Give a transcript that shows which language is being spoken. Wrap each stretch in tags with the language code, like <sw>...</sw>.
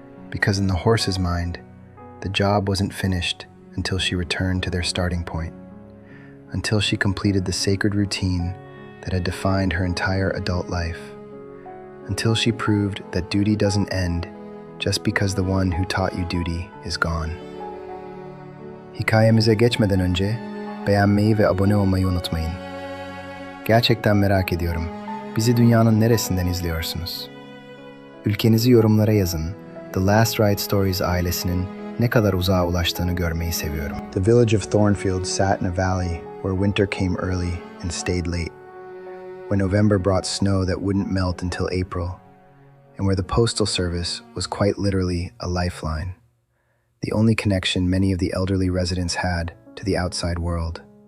<en>Because in the horse's mind, the job wasn't finished until she returned to their starting point, until she completed the sacred routine that had defined her entire adult life, until she proved that duty doesn't end just because the one who taught you duty is gone.</en> <tr>Hikayemize geçmeden önce beğenmeyi ve abone olmayı unutmayın. Gerçekten merak ediyorum. Bizi dünyanın neresinden izliyorsunuz? Ülkenizi yorumlara yazın. The Last Ride Stories ailesinin ne kadar uzağa ulaştığını görmeyi seviyorum.</tr> <en>The village of Thornfield sat in a valley where winter came early and stayed late, where November brought snow that wouldn't melt until April, and where the postal service was quite literally a lifeline, the only connection many of the elderly residents had to the outside world.</en>